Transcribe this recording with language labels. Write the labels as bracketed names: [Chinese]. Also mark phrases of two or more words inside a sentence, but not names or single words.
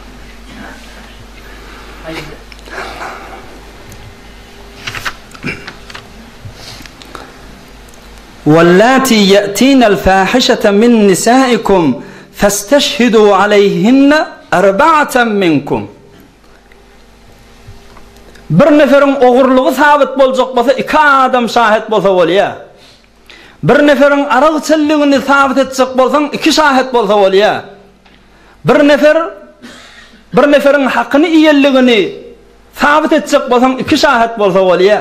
[Arabic] وَاللَّاتِي يَأْتِينَ الْفَاحِشَةَ مِنْ نِسَائِكُمْ فَاسْتَشْهِدُوا عَلَيْهِنَّ أَرْبَعَةً مِنْكُمْ. [Turkmen] Bir neferin oğurluğu sabit boljak bolsa, iki adam şahit bolsa bolýar. Bir neferin aragçylygyny sabit etjek bolsaň, iki şahit bolsa bolýar. Bir neferin hakyny iýelligini sabit etjek bolsaň, iki şahit bolsa bolýar.